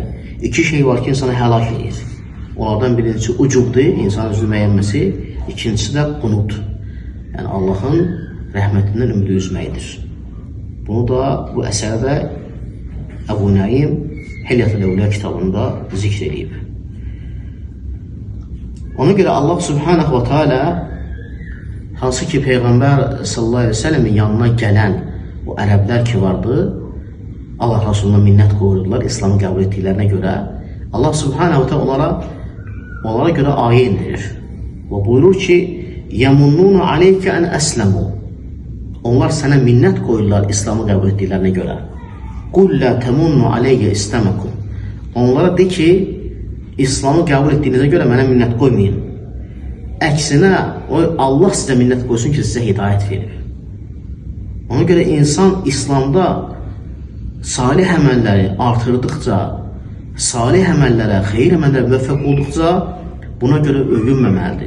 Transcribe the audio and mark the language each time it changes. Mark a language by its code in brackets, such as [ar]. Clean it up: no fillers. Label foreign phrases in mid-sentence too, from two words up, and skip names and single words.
[az] İki şey var ki, insanı həlak edir. Onlardan birincisi ucubdur, insanın özünü bəyənməsi. İkincisi də qunut. Yəni Allahın rəhmətindən ümidi üzməkdir. Bunu da bu əsərdə Əbu Nəim Hilyətül Əvliya kitabında zikr edib. Ona görə Allah [ar] سبحانه وتعالى [az] hansı ki Peyğəmbər [ar] صلى الله عليه وسلم [az] yanına gələn o ərəblər ki vardı, Allah Rasuluna minnət qoyurdular İslamı qəbul etdiklərinə görə. Allah [ar] سبحانه وتعالى [az] onlara görə ayə indirir. Və buyurur ki, [ar] يَمُنُّونَ عَلَيْكَ أَنْ أَسْلَمُوا. [az] Onlar sənə minnət qoyurlar İslamı qəbul etdiklərinə görə. [ar] قُلْ لَا تَمُنُّ عَلَيَّ إِسْلَمَكُمْ. [az] Onlara de ki, İslamı qəbul etdiyinizə görə mənə minnət qoymayın. Əksinə, Allah sizə minnət qoysun ki, sizə hidayət verir. Ona görə insan İslamda salih əməlləri artırdıqca, salih əməllərə, xeyir əməllərə müvəffəq olduqca buna görə övünməməlidir.